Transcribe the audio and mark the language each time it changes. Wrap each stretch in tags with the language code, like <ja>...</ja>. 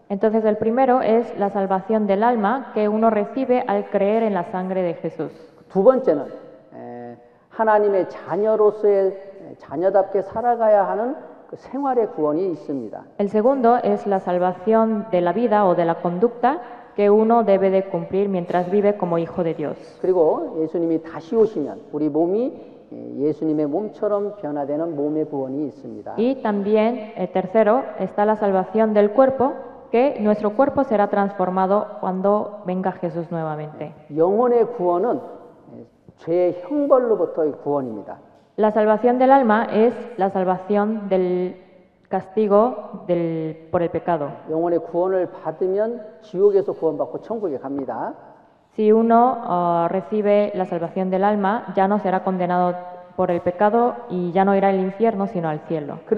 <es>Entonces el primero es la salvación del alma que uno recibe al creer en la sangre de Jesús.</es> <ko>두 번째는 하나님의 자녀답게 살아가야 하는 그 생활의 구원이 있습니다.</ko> <es>El segundo es la salvación de la vida o de la conducta que uno debe de cumplir mientras vive como hijo de Dios.</es> <ko>그리고 예수님이 다시 오시면 우리 몸이 예수님의 몸처럼 변화되는 몸의 구원이 있습니다.</ko> <es>Y también el tercero está la salvación del cuerpo, que nuestro cuerpo será transformado cuando venga Jesús nuevamente.</es> <ko>영혼의 구원은 죄의 형벌로부터의 구원입니다.</ko> <es>La salvación del alma es la salvación del castigo por el pecado.</es> <ko>영혼의 구원을 받으면 지옥에서 구원받고 천국에 갑니다.</ko> <es>Si uno recibe la salvación del alma, ya no será condenado por el pecado y ya no irá al infierno, sino al cielo.</es>